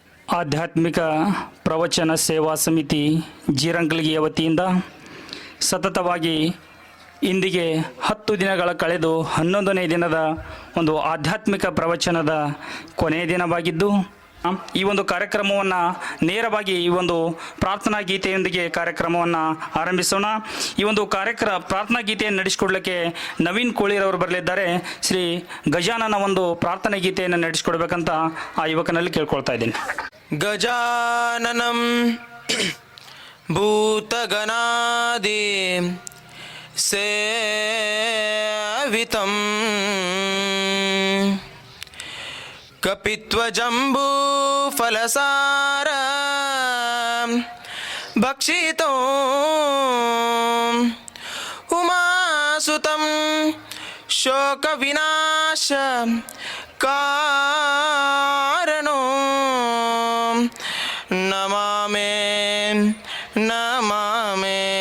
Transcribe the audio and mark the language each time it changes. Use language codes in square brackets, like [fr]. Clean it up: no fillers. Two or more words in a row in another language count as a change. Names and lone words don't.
[kn] ಆಧ್ಯಾತ್ಮಿಕ ಪ್ರವಚನ ಸೇವಾ ಸಮಿತಿ ಜೀರಂಗ್ಲಿಗಿಯ ವತಿಯಿಂದ ಸತತವಾಗಿ ಇಂದಿಗೆ 10 ದಿನಗಳ ಕಳೆದು 11ನೇ ದಿನದ ಒಂದು ಆಧ್ಯಾತ್ಮಿಕ ಪ್ರವಚನದ ಕೊನೆಯ ದಿನವಾಗಿದ್ದು ಈ ಒಂದು ಕಾರ್ಯಕ್ರಮವನ್ನು ನೇರವಾಗಿ ಈ ಒಂದು ಪ್ರಾರ್ಥನಾ ಗೀತೆಯೊಂದಿಗೆ ಕಾರ್ಯಕ್ರಮವನ್ನು ಆರಂಭಿಸೋಣ. ಈ ಒಂದು ಪ್ರಾರ್ಥನಾ ಗೀತೆಯನ್ನು ನಡೆಸಿಕೊಡ್ಲಿಕ್ಕೆ ನವೀನ್ ಕೋಳಿರವರು ಬರಲಿದ್ದಾರೆ. ಶ್ರೀ ಗಜಾನನ ಒಂದು ಪ್ರಾರ್ಥನಾ ಗೀತೆಯನ್ನು ನಡೆಸಿಕೊಡ್ಬೇಕಂತ ಆ ಯುವಕನಲ್ಲಿ ಕೇಳ್ಕೊಳ್ತಾ ಇದ್ದೀನಿ. [sa] ಗಜಾನನಂ ಭೂತಗಣಾದಿ ಸೇವಿತಂ ಕಪಿತ್ವಜಂಬೂ ಫಲಸಾರ ಭಕ್ಷಿತೋ ಉಮಾಸುತಂ ಶೋಕ ವಿನಾಶ ಕಾರಣೋ ನಮಾಮೇ ನಮಾಮೇ